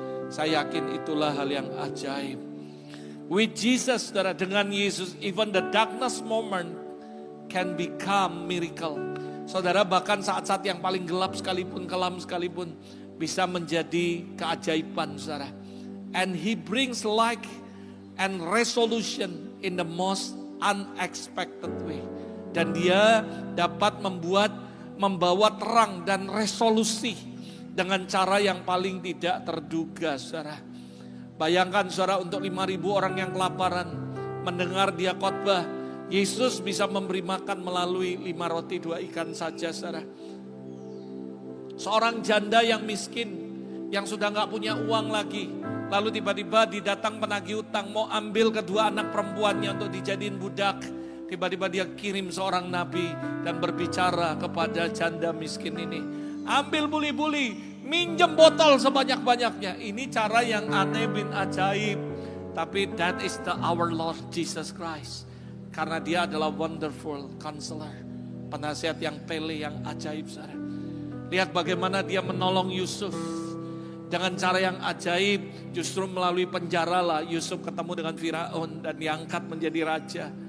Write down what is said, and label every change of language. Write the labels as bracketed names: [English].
[Indonesian] Saya yakin itulah hal yang ajaib. [English] With Jesus, [Indonesian] saudara, dengan Yesus, [English] even the darkness moment can become miracle. [Indonesian] Saudara, bahkan saat-saat yang paling gelap sekalipun, kelam sekalipun, bisa menjadi keajaiban, saudara. [English] And he brings light and resolution in the most unexpected way. [Indonesian] Dan dia dapat membawa terang dan resolusi dengan cara yang paling tidak terduga, saudara. Bayangkan, saudara, untuk 5.000 orang yang kelaparan mendengar dia khotbah, Yesus bisa memberi makan melalui 5 roti 2 ikan saja, saudara. Seorang janda yang miskin, yang sudah gak punya uang lagi, lalu tiba-tiba didatang penagih utang, mau ambil kedua anak perempuannya untuk dijadiin budak. Tiba-tiba dia kirim seorang nabi dan berbicara kepada janda miskin ini. ambil buli-buli, minjem botol sebanyak-banyaknya. Ini cara yang aneh bin ajaib. Tapi [English] that is our Lord Jesus Christ. [Indonesian] Karena dia adalah [English] wonderful counselor. [Indonesian] Penasihat yang pele, yang ajaib. Saudara. Lihat bagaimana dia menolong Yusuf. Dengan cara yang ajaib, justru melalui penjara lah Yusuf ketemu dengan Firaun dan diangkat menjadi raja.